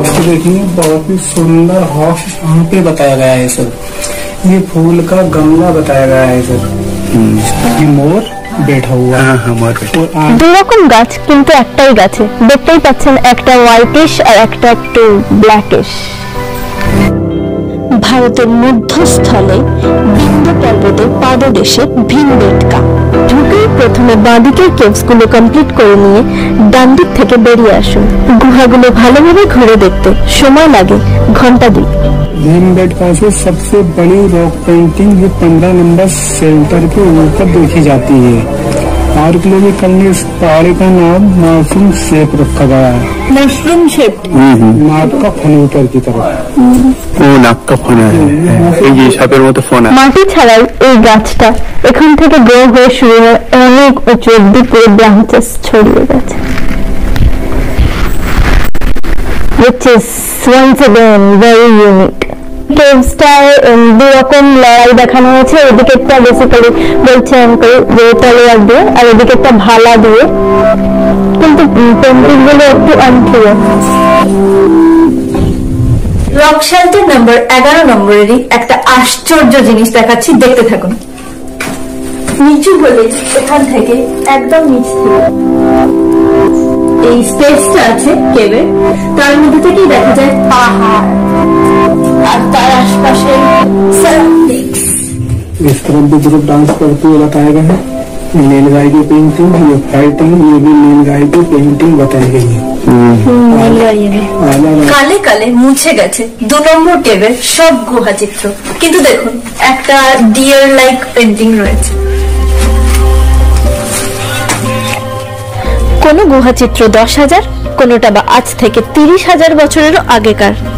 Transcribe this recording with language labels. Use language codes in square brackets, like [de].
[hi] देखिए बहुत ही सुंदर हाउस यहाँ पे बताया गया है सर। ये फूल का गमला बताया गया है सर। ये मोर बैठा हुआ है। और [bn] দুই রকম গাছ কিন্তু একটাই গাছে, দেখতেই পাচ্ছেন, একটা হোয়াইটিশ আর একটা একটু ব্ল্যাকিশ। ভারতের মধ্যস্থলে বিন্ধ্য পর্বতের পাদদেশে ভীমবেটকা। ঢুকেই প্রথমে বাঁদিকের কেভস গুলো কমপ্লিট করে নিয়ে ডান দিক থেকে বেরিয়ে আসুন। গুহাগুলো ভালোভাবে ঘুরে দেখতে সময় লাগে ঘন্টা 2। [hi] भीमबेटका से सबसे बड़ी रॉक पेंटिंग ये 15 नंबर सेंटर के ऊपर देखी जाती है। आर्कियोलॉजिकल ने इस पहाड़ी का नाम मासूम शेप रखा गया है। [bn] Mushroom shape. [hi] नाक का फन ऊपर की तरफ। [bn] ও নাক का ফোনা এই যে সাপের মতো ফোনা। মাটি ছাড়াই এই গাছটা এখান থেকে গ্রো হয়ে শুরু হয়ে অনেক উঁচু অব্দি পুরো ব্রাঞ্চেস ছড়িয়ে গেছে। [en] which is once again very unique. [bn] কেভসটায় দুই রকম লড়াই দেখানো হয়েছে। এদিকেরটা বেসিক্যালি বলছে অঙ্কল যে তলোয়ার দিয়ে, আর এদিকেরটা ভালা দিয়ে, কিন্তু পেন্টিং গুলো একটু আনক্লিয়ার। রক শেল্টার নাম্বার 11 নম্বরেরই একটা আশ্চর্য জিনিস দেখাচ্ছি, দেখতে থাকুন। নিচু বলে এখান থেকে একদম নিচ থেকে এই স্পেসটা আছে কেভের, তার মধ্যে থেকেই দেখা যায় পাহাড় আর তার আশপাশে সারাউন্ডিংস। [hi] इस तरफ भी ग्रुप डांस करते हुए बताया गया है। नीलगाय की पेंटिंग, ये फाइटिंग, ये भी नीलगाय की पेंटिंग बताई गई है। [bn] কালে কালে মুছে গেছে 2 নম্বর কেভের সব গুহা চিত্র, কিন্তু দেখুন একটা ডিয়ার লাইক পেন্টিং রয়েছে। কোনো গুহাচিত্র 10,000, কোনোটা বা আজ থেকে 30,000 বছরেরও আগেকার।